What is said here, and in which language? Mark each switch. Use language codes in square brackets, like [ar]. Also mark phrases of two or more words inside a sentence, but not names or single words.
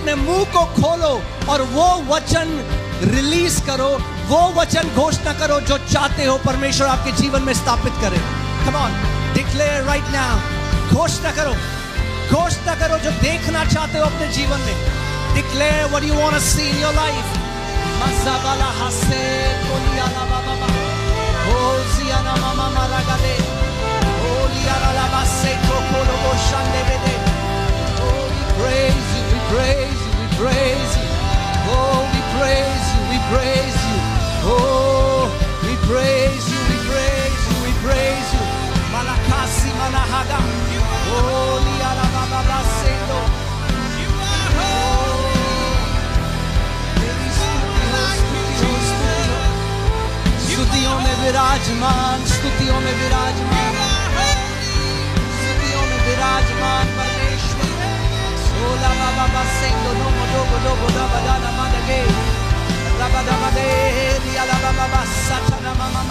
[hi] इसीलिए अपने मुंह को खोलो और वो वचन रिलीज करो, वो वचन घोषणा करो जो चाहते हो परमेश्वर आपके जीवन में स्थापित करे। [en] Come on, declare right now. [hi] घोषणा करो, घोषणा करो जो देखना चाहते हो अपने जीवन में। [en] Declare what you want to see in your life. मज़ाबाला हसे कोलियाला बाबा ओजियाना मामा मारागादे ओलियाला लाबासे कोकोलो बोशांडे बेदे। Oh, we praise you, we praise you, we praise you. Oh, we praise you, we praise you. Oh, we praise you, we praise you, we praise you. Malakasi malahaga. Oh, liara baba basendo. [hi] स्तुतियों में विराजमान, स्तुतियों में विराजमान, स्तुतियों में विराजमान परमेश्वर। ओला बाबा बसेंदो नो मोदो गोदो गोदा बदाना मादगे रबदा मदे लिया ला बाबा बसचना मामा।